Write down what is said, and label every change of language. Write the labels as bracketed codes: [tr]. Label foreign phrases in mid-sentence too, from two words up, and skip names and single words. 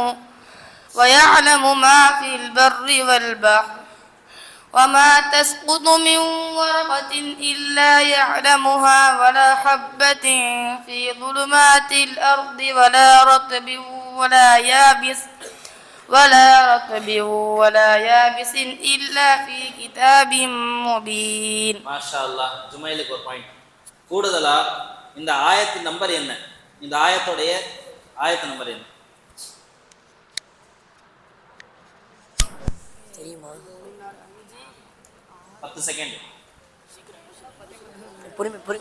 [ar] ويعلم ما في البر والبحر وما تسقط من ورقة إلا يعلمها ولا حبة في ظلمات الأرض ولا رطب ولا يابس إلا في كتاب مبين. ما شاء الله. [ta] ஜுமைலுக்கு ஒரு பாயிண்ட் கூடுதலா. இந்த ஆயத்தின் நம்பர் என்ன? இந்த ஆயத்துடைய ஆயத்து நம்பர் என்ன? தெரியுமா? 10 செகண்ட். பொறுமையா